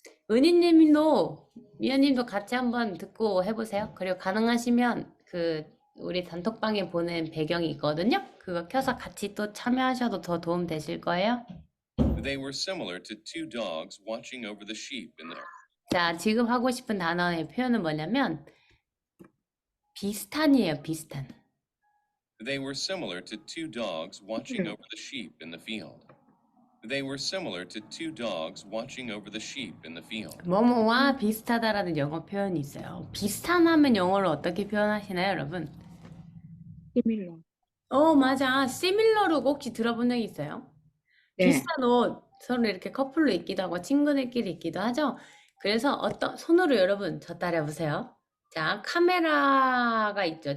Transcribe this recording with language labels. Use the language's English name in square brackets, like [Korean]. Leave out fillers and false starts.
[Korean] 은희님도 미연님도 같이 한번 듣고 해보세요. 그리고 가능하시면 우리 단톡방에 보낸 배경이 있거든요. 그거 켜서 같이 또 참여하셔도 더 도움 되실 거예요. [English] They were similar to 2 dogs watching over the sheep in their. [Korean] 자, 지금 하고 싶은 단어의 표현은 뭐냐면 비슷한이에요, 비슷한. [English] They were similar to two dogs watching over the sheep in the field. They were similar to two dogs watching over the sheep in the field. [Korean] 뭐뭐와 비슷하다라는 영어 표현이 있어요. 비슷한 하면 영어로 어떻게 표현하시나요, 여러분? [English] similar. [Korean] 맞아. similar로 혹시 들어본 적 있어요? 네. 비슷한 옷 서로 이렇게 커플로 입기도 하고 친구들끼리 입기도 하죠. 그래서 손으로 여러분 저 따라해보세요. 자, 카메라가 있죠.